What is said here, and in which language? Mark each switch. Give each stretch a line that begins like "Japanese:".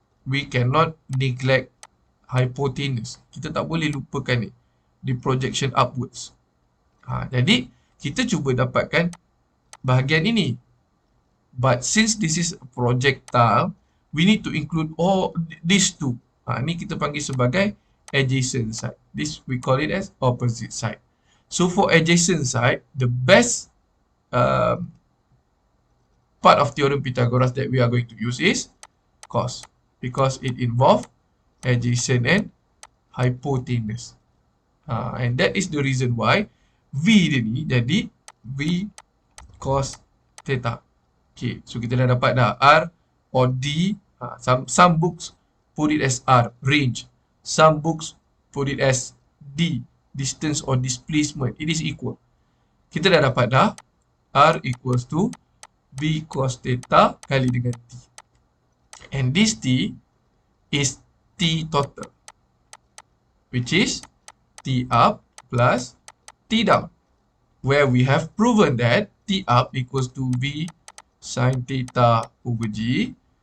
English: we cannot neglect hypotenuse.
Malay: Kita tak boleh lupakan ni di projection upwards. Jadi kita cuba dapatkan bahagian ini.
English: But since this is a projectile, we need to include all these two.
Malay: Ni kita panggil sebagai adjacent side.
English: This we call it as opposite side. So for adjacent side, the best part of theorem Pythagoras that we are going to use is cos, because it involves adjacent and hypotenuse. And that is the reason why V
Malay: dia ni jadi
English: V cos theta.
Malay: Okay, so kita dah dapat dah R or D.
English: Some books put it as R, range. Some books put it as D, distance or displacement. It is equal.
Malay: Kita dah dapat dah
English: R equals to V cos theta
Malay: kali dengan T.
English: And this T is T total, which is T up plus T down, where we have proven that T up equals to V sin theta over G.